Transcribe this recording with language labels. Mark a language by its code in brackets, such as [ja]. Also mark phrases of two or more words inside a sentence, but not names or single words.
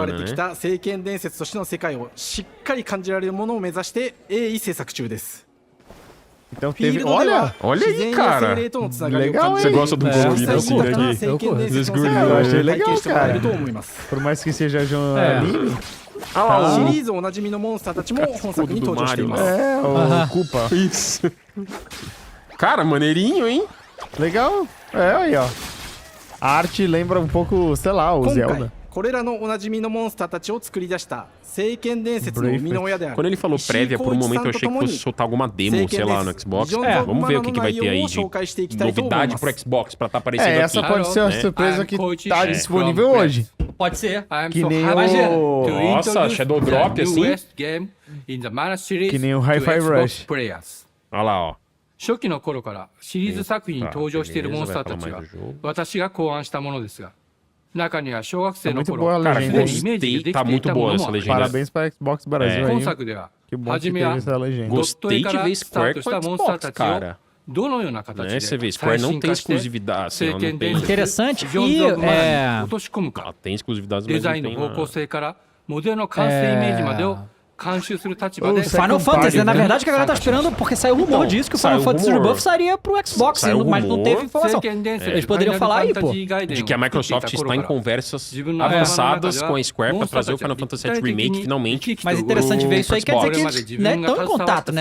[pt] Então teve... Olha aí, cara. Legal, hein? Você gosta do guri assim, né? Eu achei legal, cara. Por mais que seja de um anime. [ja] シリーズおなじみのモンスターたちも本作に登場しています。 [pt] Culpa. Isso. Cara, maneirinho, hein? Legal. Aí, ó. A arte lembra um pouco, sei lá, o Zelda. [ja] これらのおなじみのモンスターたちを作り出した聖剣伝説の生みの親である。 [pt] Quando ele falou prévia, por um momento eu achei que fosse soltar alguma demo, sei lá, no Xbox. Vamos ver o que vai ter aí de novidade pro Xbox pra tá aparecendo aqui. Essa pode ser uma surpresa que tá disponível hoje. Pode ser. Que nem o... Nossa, [en] Shadow Drop, [pt] assim. Que nem o Hi-Fi Rush. Olha lá, ó. [ja] 初期の頃からシリーズ作品に登場しているモンスターたちは私が考案したものですが、中には小学生の頃からすでにイメージでできていたものもあります。 [pt] Parabéns para Xbox Brasil aí. [ja] 今作では初めはドット絵からスタートしたモンスターたちをどのような形で最新化して聖剣伝説ジョンズ・オブ・マナに落とし込むか、デザインの方向性からモデルの完成イメージまでを [pt] Final Fantasy, né? Na verdade, que a galera tá esperando, porque saiu rumor disso, que o Final Fantasy Rebuff sairia pro Xbox, mas não teve informação. Eles poderiam falar aí, pô. De que a Microsoft está em conversas avançadas com a Square pra trazer o Final Fantasy VII Remake finalmente. Mas interessante ver isso aí, quer dizer que eles estão em contato, né?